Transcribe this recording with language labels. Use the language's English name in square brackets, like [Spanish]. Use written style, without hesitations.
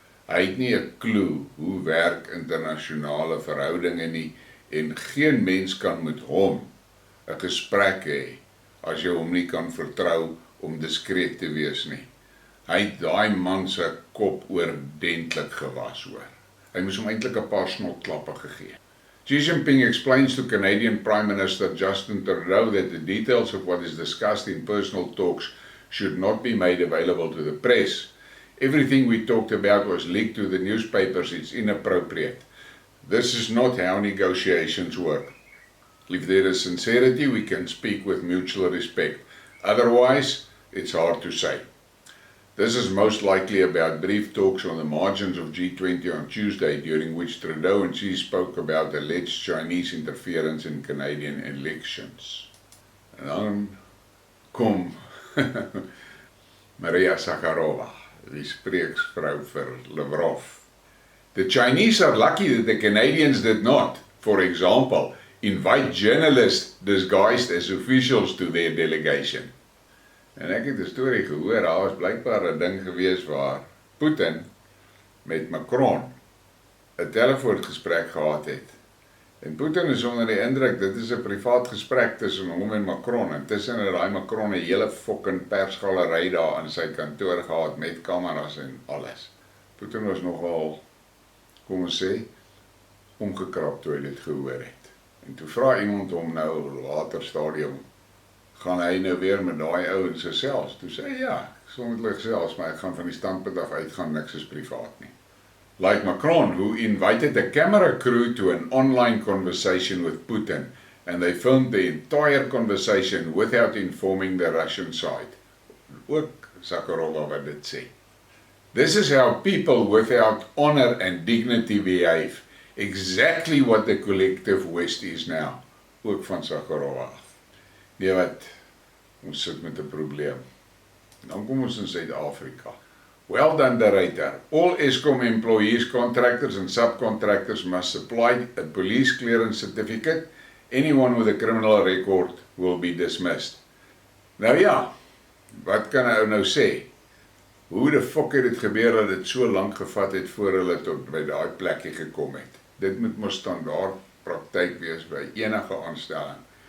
[Afrikaans] Hy het nie 'n klou hoe werk internasionale verhoudinge nie, en geen mens kan met hom 'n gesprek hê, as jy hom nie kan vertrou om diskreet te wees nie. Hy het daai man se kop oordentlik gewas hoor. Hy moes hom eintlik 'n paar snotklappe gegee. [English] Xi Jinping explains to Canadian Prime Minister Justin Trudeau that the details of what is discussed in personal talks should not be made available to the press. Everything we talked about was leaked to the newspapers. It's inappropriate. This is not how negotiations work. If there is sincerity, we can speak with mutual respect. Otherwise, it's hard to say. This is most likely about brief talks on the margins of G20 on Tuesday, during which Trudeau and Xi spoke about alleged Chinese interference in Canadian elections. [Afrikaans] En dan kom Maria Zakharova, die spreeksvrou vir Lavrov. [English] The Chinese are lucky that the Canadians did not, for example, invite journalists disguised as officials to their delegation. [Afrikaans] En ek het 'n storie gehoor, daar was blykbaar 'n ding gewees waar Putin met Macron 'n telefoongesprek gehad het. En Putin is onder die indruk, dit is 'n privaat gesprek tussen hom en Macron. Intussen het daai Macron 'n hele fucking persgalery daar in sy kantoor gehad met kameras en alles. Putin was nogal, kom ons sê, omgekrap toe hy dit gehoor het. En toe vra iemand hom nou later stadium, gaan hy nou weer met daai ouens gesels? Toe sê hy, ja, ek sal met hulle gesels, maar ek gaan van die standpunt af uitgaan, niks is privaat nie. [English] Like Macron, who invited a camera crew to an online conversation with Putin, and they filmed the entire conversation without informing the Russian side. [Afrikaans] Ook Zakharova wat dit sê. [English] This is how people without honor and dignity behave. Exactly what the collective West is now. [Afrikaans] Ook van Zakharova af. Nee wat, ons sit met 'n probleem. Dan kom ons in Suid-Afrika. [English] Well done, director. All Eskom employees, contractors and subcontractors must supply a police clearance certificate. Anyone with a criminal record will be dismissed. [Afrikaans] Nou ja, wat kan ou nou sê? Hoe de fuck het dit gebeur dat dit so lank gevat het voor hulle tot by daai plekkie gekom het? Dit moet mos standaard praktyk wees by enige aanstelling.